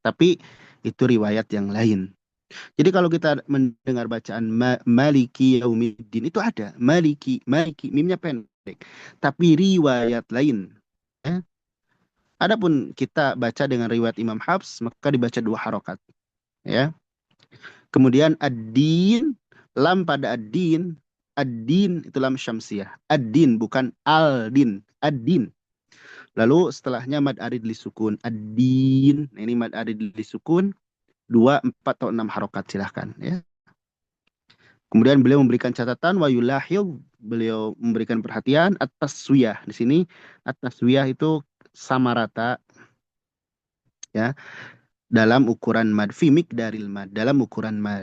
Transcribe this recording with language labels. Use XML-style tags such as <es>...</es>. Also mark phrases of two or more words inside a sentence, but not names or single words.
<id>Tapi itu riwayat yang lain. Jadi kalau kita mendengar bacaan</id> <ar>Maliki Yaumiddin</ar> <id>itu ada Maliki, Maliki, mimnya pendek. Tapi riwayat lain, ya. Adapun kita baca dengan riwayat Imam Hafs, maka dibaca dua harokat, ya. Kemudian ad-din, lam pada ad-din, ad-din itu</id> <ar>lam syamsiyah.</ar> <id>Ad-din bukan al-din, ad-din. Lalu setelahnya</id> <ar>mad arid li sukun,</ar> <id>ad-din. Nah, ini</id> <ar>mad arid li sukun,</ar> <id>dua, empat atau enam harokat silahkan, ya. Kemudian beliau memberikan catatan</id> <ar>wa yulahil,</ar> <id>beliau memberikan perhatian atas taswiyah. Di sini atas taswiyah itu sama rata, ya, dalam ukuran mad,</id> <ar>fi miqdaril mad,</ar> <id>dalam ukuran mad.</id>